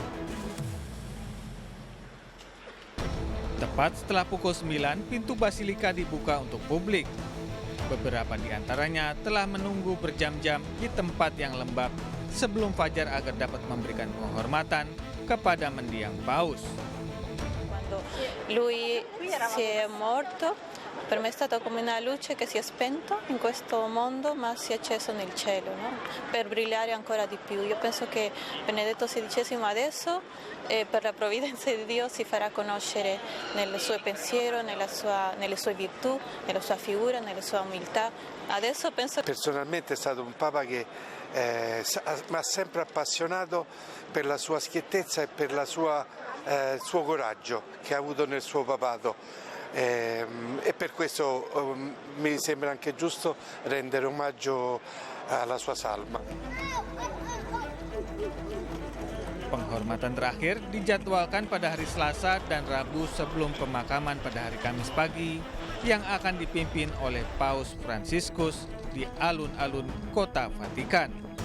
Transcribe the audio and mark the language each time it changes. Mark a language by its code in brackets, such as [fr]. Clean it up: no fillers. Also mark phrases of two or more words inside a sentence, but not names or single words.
[id] Tepat setelah pukul 9, pintu Basilika dibuka untuk publik. Beberapa di antaranya telah menunggu berjam-jam di tempat yang lembab sebelum fajar agar dapat memberikan penghormatan kepada mendiang Paus. [it] Lui si è morto, per me è stato come una luce che si è spento in questo mondo ma si è acceso nel cielo, no? Per brillare ancora di più. Io penso che Benedetto XVI adesso per la provvidenza di Dio si farà conoscere nel suo pensiero, nelle sue virtù, nella sua figura, nella sua umiltà. Adesso penso... Personalmente è stato un Papa che mi ha sempre appassionato per la sua schiettezza e per il suo coraggio che ha avuto nel suo papato. E per questo mi sembra anche giusto rendere omaggio alla sua salma. [id] Penghormatan terakhir dijadwalkan pada hari Selasa dan Rabu sebelum pemakaman pada hari Kamis pagi yang akan dipimpin oleh Paus Fransiskus di alun-alun Kota Vatikan.